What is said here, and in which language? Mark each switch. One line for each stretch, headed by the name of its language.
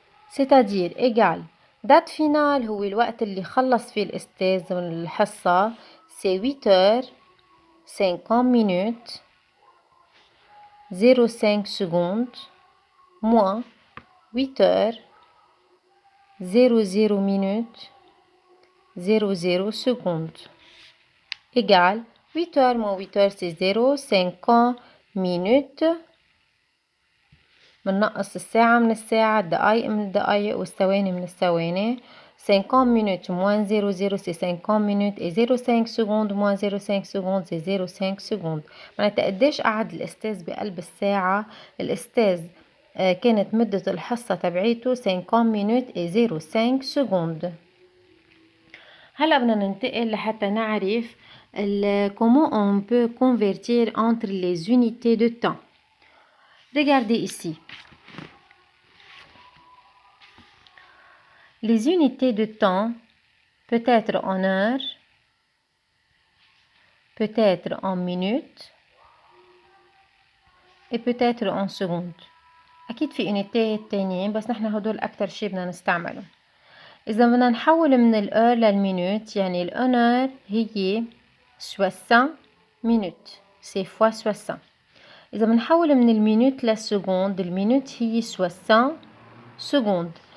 French: C'est-à-dire égal date finale
Arabic: هو الوقت اللي خلص فيه الأستاذ من الحصة
French: c'est 8 heures 50 minutes 05 secondes moins 8 heures 00 minutes 00 secondes égal 8 heures moins 8 heures c'est 0 50 minutes
Arabic: بنقص الساعة من الساعة الدقايق من الدقايق والثواني من الثواني
French: 50 minutes moins 00 c'est 50 minutes et 05 secondes moins 05 secondes c'est 05 secondes.
Arabic: معناتها قديش قعد الأستاذ بقلب الساعة؟ الأستاذ كانت مدة الحصة تبعيته
French: 50 minutes et 05 secondes.
Arabic: هلا بدنا ننتقل لحتى نعرف
French: comment on peut convertir entre les unités de temps. Regardez ici. Les unités de temps peut être en heures, peut être en minutes et peut être en secondes.
Arabic: أكيد في unité تانيين بس نحن هدول أكتر شي بدنا نستعمله. إذا بدنا نحول من الheure للمينوت يعني الهور هي
French: 60 minutes c'est fois 60.
Arabic: إذا بنحول من المينوت للسكوند المينوت هي 60 سكوند.